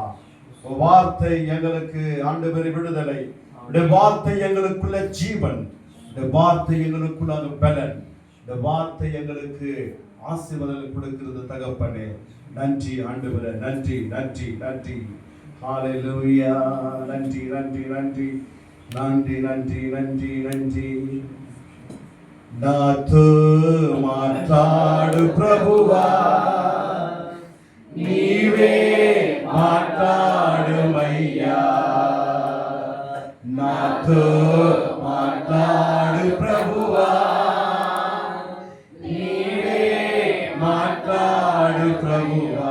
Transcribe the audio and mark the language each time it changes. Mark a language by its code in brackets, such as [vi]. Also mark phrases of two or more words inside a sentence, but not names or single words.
[ta] வார்த்தை எங்களுக்கு ஆண்டவரே விடுதலை, இந்த வார்த்தை எங்களுக்குள்ள ஜீவன், இந்த வார்த்தை எங்களுக்குள்ள அது பலன், இந்த வார்த்தை எங்களுக்கு ஆசீர்வாதம் கொடுக்கிறது தகப்பனே. நன்றி ஆண்டவரே, நன்றி, நன்றி, நன்றி. ஹல்லேலூயா. நன்றி, நன்றி, நன்றி, நன்றி, நன்றி, நன்றி, நன்றி. [te] నాతో మాట్లాడు ప్రభువా, నీవే మాట్లాడుమయ్యా. నాతో మాట్లాడు ప్రభువా, నీవే మాట్లాడు ప్రభువా.